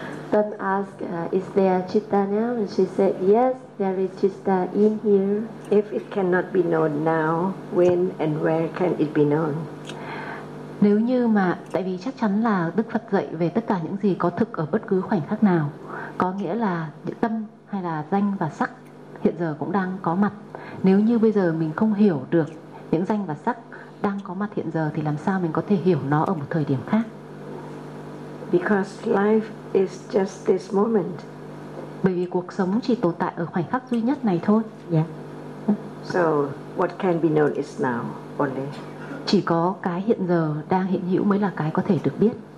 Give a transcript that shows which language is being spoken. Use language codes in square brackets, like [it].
[en] Tâm ask is there chitta now? And she said yes, there is chitta in here. If it cannot be known now, when and where can it be known? [vi] Nếu như mà, tại vì chắc chắn là Đức Phật dạy về tất cả những gì có thực ở bất cứ khoảnh khắc nào, có nghĩa là những tâm hay là danh và sắc hiện giờ cũng đang có mặt. Nếu như bây giờ mình không hiểu được những danh và sắc đang có mặt hiện giờ thì làm sao mình có thể hiểu nó ở một thời điểm khác? [en] Because life is just this moment. [vi] Bởi vì cuộc sống chỉ tồn tại ở khoảnh khắc duy nhất này thôi. [en] So what can be known is now only. [vi] Chỉ có cái hiện giờ đang hiện hữu mới là cái có thể được biết.